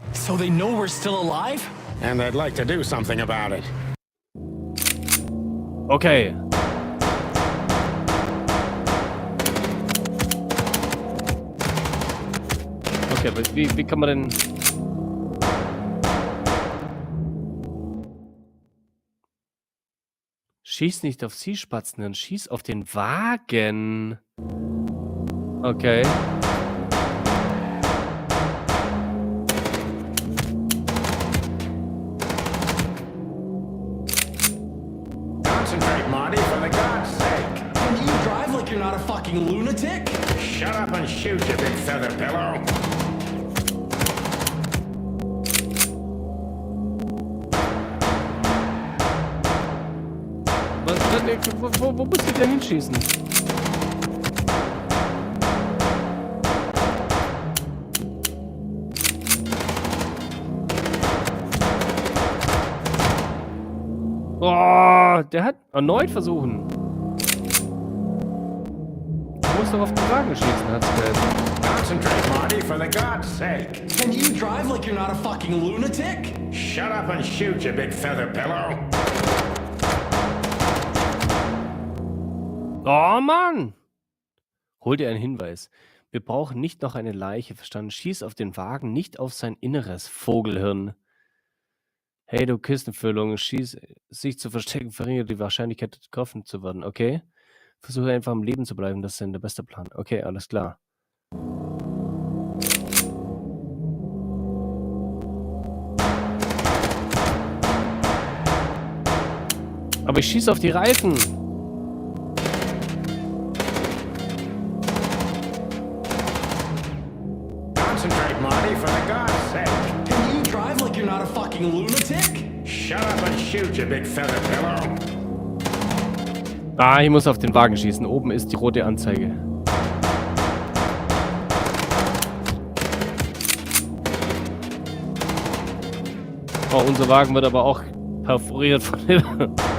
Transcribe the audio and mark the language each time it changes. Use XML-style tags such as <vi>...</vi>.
<en>So they know we're still alive? And they'd like to do something about it. Okay.</en> <de>Okay, aber wie kann man denn... Schieß nicht auf sie, Spatzen, dann schieß auf den Wagen. Okay.</de> <en>Concentrate, Marty, for the God's sake. Can you drive like you're not a fucking lunatic? Shut up and shoot, you big feather pillow.</en> <de>Wo muss ich denn hinschießen? Oh, der hat erneut versuchen. Du musst doch auf den Wagen schießen, hat's gehört.</de> <en>Concentrate, Marty, for the God's sake. Can you drive like you're not a fucking lunatic? Shut up and shoot, you big feather pillow.</en> <de>Oh Mann! Hol dir einen Hinweis. Wir brauchen nicht noch eine Leiche, verstanden? Schieß auf den Wagen, nicht auf sein Inneres, Vogelhirn. Hey, du Kistenfüllung, schieß, sich zu verstecken, verringert die Wahrscheinlichkeit, getroffen zu werden, okay? Versuche einfach am Leben zu bleiben, das ist dann der beste Plan. Okay, alles klar. Aber ich schieße auf die Reifen.</de> <en>Concentrate, Marty, for the God's sake. Can you drive like you're not a fucking lunatic? Shut up and shoot, you big feather pillow.</en> <de>Ah, ich muss auf den Wagen schießen. Oben ist die rote Anzeige. Oh, unser Wagen wird aber auch perforiert von dem.</de>